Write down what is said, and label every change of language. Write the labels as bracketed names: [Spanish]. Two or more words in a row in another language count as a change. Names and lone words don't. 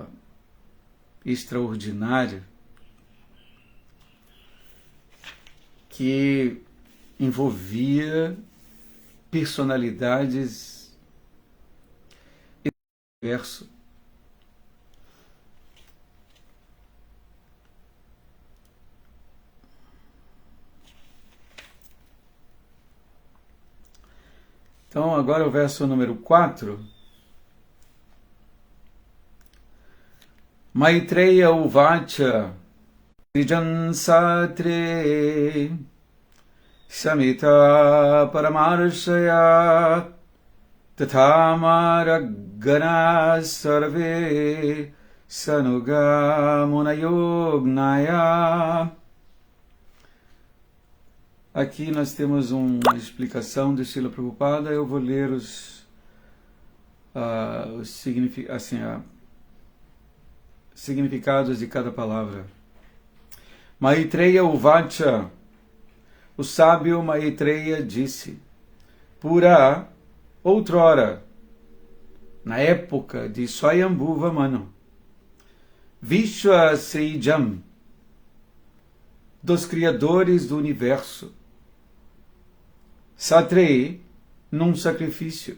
[Portuguese] Extraordinário, que envolvia personalidades verso. Então, agora o verso número 4. [Sanskrit] मैत्रेय उवाच विजन् सत्रे समित परमर्षय तथामरगण सर्वे सानुग मुनयोग्नय. [Portuguese] Aqui nós temos uma explicação de Srila Prabhupada. Eu vou ler os significados de cada palavra. [Sanskrit] मैत्रेय उवाच, [Portuguese] o sábio Maitreya disse: Pura, outrora, na época de Swayambhuva Manu, [Sanskrit] विश्व सृजम्, [Portuguese] dos criadores do universo, Satrei, num sacrifício.